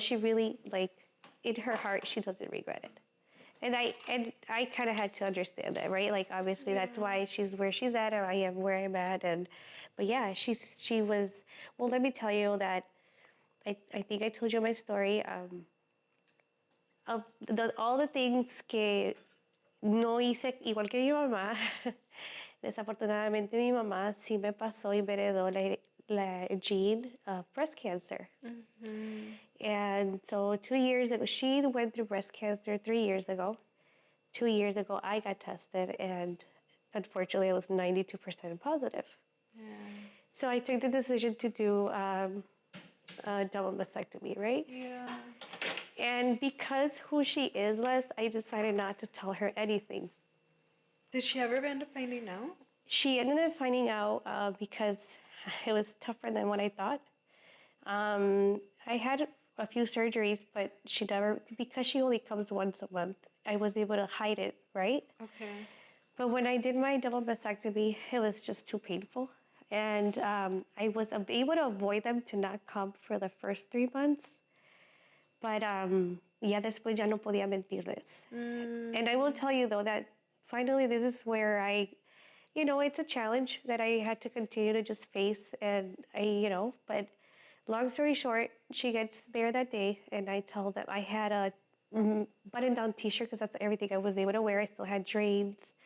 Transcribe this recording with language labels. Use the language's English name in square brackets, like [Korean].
[English] She really, like, in her heart, she doesn't regret it. And I kind of had to understand that, right? Like, obviously, that's why she's where she's at, and I am where I'm at. But yeah, she was. Well, let me tell you that I think I told you my story. Of all the things [Spanish] que no hice igual que mi mamá, desafortunadamente mi mamá sí me pasó y me heredó la [English] gene of breast cancer. And so 2 years ago, she went through breast cancer 3 years ago. 2 years ago, I got tested, and unfortunately, it was 92% positive. So I took the decision to do a double mastectomy, right? Yeah. And because who she is, Les, I decided not to tell her anything. Did she ever end up finding out? She ended up finding out because it was tougher than what I thought. I had a few surgeries, but she never, because she only comes once a month, I was able to hide it, right? Okay. But when I did my double mastectomy, it was just too painful. And I was able to avoid them to not come for the first 3 months. [Spanish] But ya después ya no podía mentirles. [English] And I will tell you, though, that finally this is where it's a challenge that I had to continue to just face. And but long story short, she gets there that day, and I tell them I had a button-down T-shirt because that's everything I was able to wear. I still had drains.